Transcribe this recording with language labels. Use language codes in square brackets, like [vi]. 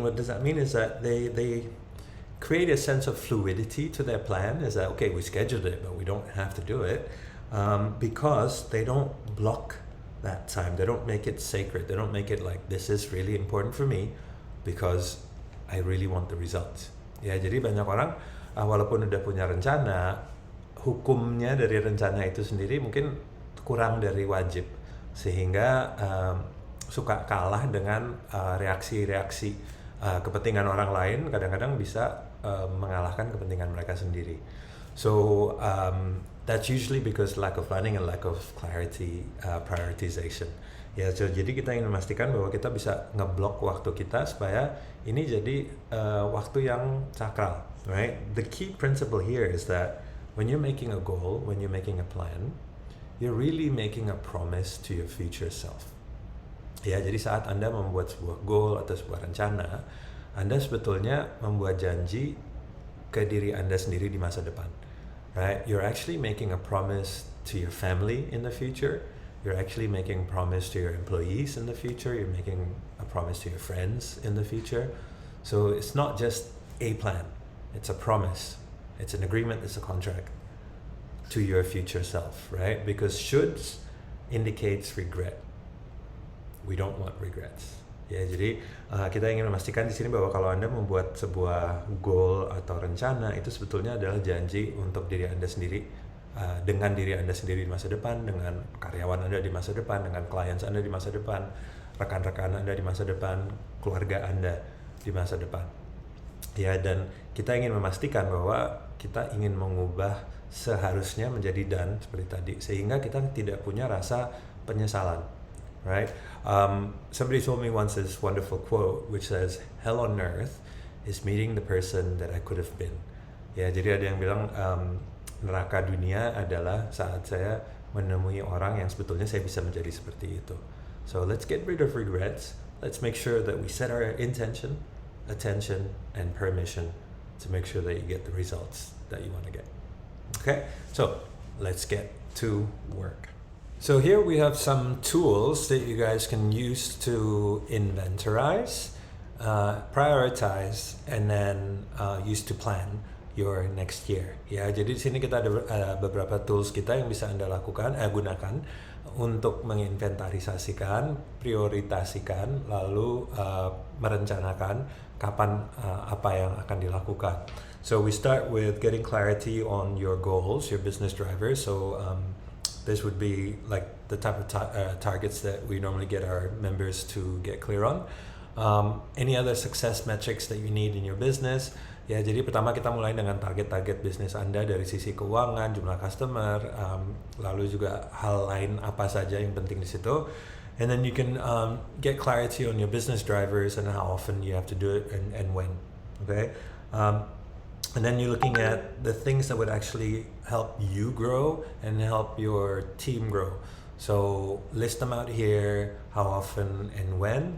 [en] What does that mean is that they create a sense of fluidity to their plan. Is that, okay, we scheduled it, but we don't have to do it, because they don't block that time. They don't make it sacred. They don't make it like this is really important for me because I really want the results. [id] Ya, jadi banyak orang walaupun udah punya rencana, hukumnya dari rencana itu sendiri mungkin kurang dari wajib, sehingga suka kalah dengan reaksi-reaksi kepentingan orang lain, kadang-kadang bisa mengalahkan kepentingan mereka sendiri. [en] So that's usually because lack of planning and lack of clarity, prioritization. [id] Ya, so, jadi kita ingin memastikan bahwa kita bisa ngeblok waktu kita supaya ini jadi waktu yang sakral, right? [en] The key principle here is that when you're making a goal, when you're making a plan, you're really making a promise to your future self. [id] Ya, jadi saat Anda membuat sebuah goal atau sebuah rencana, Anda sebetulnya membuat janji ke diri Anda sendiri di masa depan. [en] Right? You're actually making a promise to your family in the future. You're actually making a promise to your employees in the future. You're making a promise to your friends in the future. So it's not just a plan. It's a promise. It's an agreement. It's a contract to your future self, right? Because shoulds indicates regret. We don't want regrets. [id] Ya, jadi kita ingin memastikan di sini bahwa kalau Anda membuat sebuah goal atau rencana, itu sebetulnya adalah janji untuk diri Anda sendiri, dengan diri Anda sendiri di masa depan, dengan karyawan Anda di masa depan, dengan klien Anda di masa depan, rekan-rekan Anda di masa depan, keluarga Anda di masa depan. Ya, dan kita ingin memastikan bahwa kita ingin mengubah seharusnya menjadi dan seperti tadi, sehingga kita tidak punya rasa penyesalan. [en] Right? Somebody told me once this wonderful quote which says, "Hell on earth is meeting the person that I could have been." [id] Ya, jadi ada yang bilang neraka dunia adalah saat saya menemui orang yang sebetulnya saya bisa menjadi seperti itu. [en] So let's get rid of regrets. Let's make sure that we set our intention, attention, and permission to make sure that you get the results that you want to get. Okay, so let's get to work. So here we have some tools that you guys can use to inventorize, prioritize, and then use to plan your next year. [id] Ya, jadi di sini kita ada beberapa tools kita yang bisa Anda gunakan untuk menginventarisasikan, prioritasikan, lalu merencanakan kapan apa yang akan dilakukan. [en] So we start with getting clarity on your goals, your business drivers. So this would be like the type of targets that we normally get our members to get clear on. Any other success metrics that you need in your business. [id] Ya, jadi pertama kita mulai dengan target-target bisnis Anda dari sisi keuangan, jumlah customer, lalu juga hal lain apa saja yang penting di situ. [en] And then you can get clarity on your business drivers and how often you have to do it and when. Okay. And then you're looking at the things that would actually help you grow and help your team grow. So list them out here, how often and when.